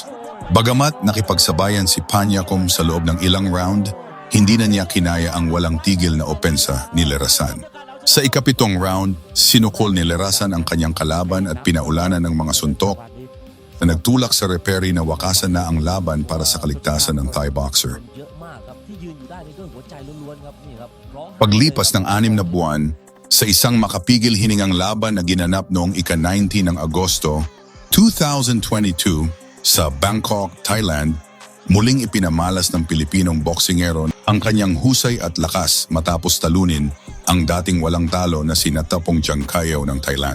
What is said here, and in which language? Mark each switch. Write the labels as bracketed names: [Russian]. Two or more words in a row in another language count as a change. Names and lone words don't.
[Filipino] Bagamat nakipagsabayan si Panyakong sa loob ng ilang round, hindi na niya kinaya ang walang tigil na opensa ni Lerasan. Sa ikapitong round, sinukol ni Lerasan ang kanyang kalaban at pinaulanan ng mga suntok na nagtulak sa referee na wakasan na ang laban para sa kaligtasan ng [English] Thai boxer. [Thai] เยอะมากครับที่ยืนอยู่ได้นี่ด้วยหัวใจล้วนๆครับนี่ครับร้องไห้ [Filipino] Paglipas ng 6 na buwan, sa isang makapigil hiningang laban na ginanap noong ika-19 ng Agosto, 2022 sa Bangkok, Thailand, muling ipinamalas ng Pilipinong boksingero ang kanyang husay at lakas matapos talunin ang dating walang talo na si Natapong Jangkayaw ng Thailand.